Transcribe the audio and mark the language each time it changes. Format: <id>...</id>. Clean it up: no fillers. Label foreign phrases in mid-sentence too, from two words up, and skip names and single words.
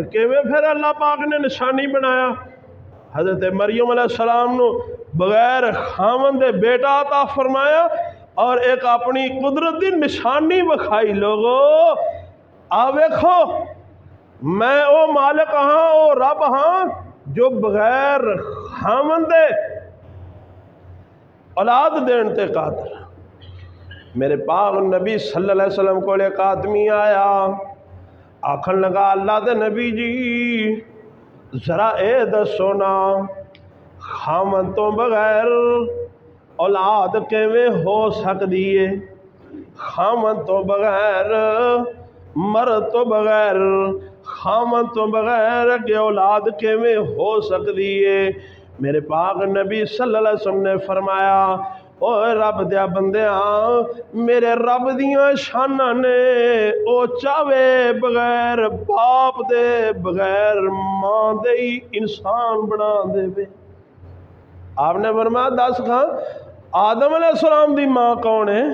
<pa>کیویں پھر اللہ پاک نے نشانی بنایا؟ حضرت مریم علیہ‌السلام نوں بغیر خامن دے بیٹا عطا فرمایا اور ایک اپنی قدرت کی نشانی وکھائی. لوگو آ ویکھو، میں او مالک ہاں، او رب ہاں جو بغیر خامن دے اولاد دینے تے قادر. میرے پاک نبی</pa> <ar>صلى الله عليه وسلم</ar> <pa>کو ایک آدمی آیا، آکھن لگا اللہ دے نبی جی ذرا اے دسو نا، خامن تو بغیر اولاد کیویں ہو سکتی ہے? خامن تو بغیر، مرد تو بغیر، خامن تو بغیر کے اولاد کیویں ہو سکتی ہے? میرے پاک نبی</pa> <ar>صلى الله عليه وسلم</ar> <pa>نے فرمایا، او رب دیا بندیا، میرے رب دیاں شاناں نے، او چاوے بغیر باپ دے بغیر ماں دے ہی انسان بنا دیوے. آپنے فرمایا دس کھاں آدم علیہ‌السلام دی ماں کون ہے?</pa>